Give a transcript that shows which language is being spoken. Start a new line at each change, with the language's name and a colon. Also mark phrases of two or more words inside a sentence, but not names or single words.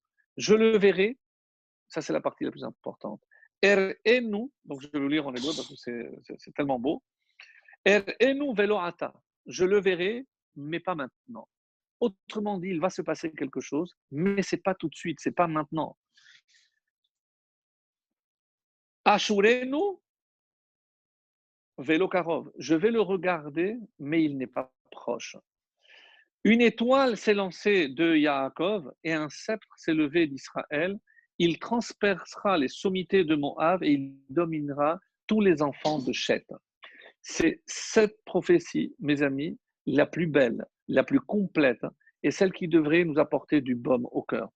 French: Je le verrai, ça c'est la partie la plus importante. Er'enu, donc je vais le lire en hébreu parce que c'est tellement beau.
Hebrew: אראנו ולא עתה,
French: je le verrai, mais pas maintenant. Autrement dit, il va se passer quelque chose, mais c'est pas tout de suite, c'est pas maintenant.
Hebrew: אשורנו ולא קרוב,
French: je vais le regarder, mais il n'est pas proche. Une étoile s'est lancée de Yaakov et un sceptre s'est levé d'Israël. Il transpercera les sommités de Moab et il dominera tous les enfants de Chet. C'est cette prophétie, mes amis, la plus belle, la plus complète et celle qui devrait nous apporter du baume au cœur.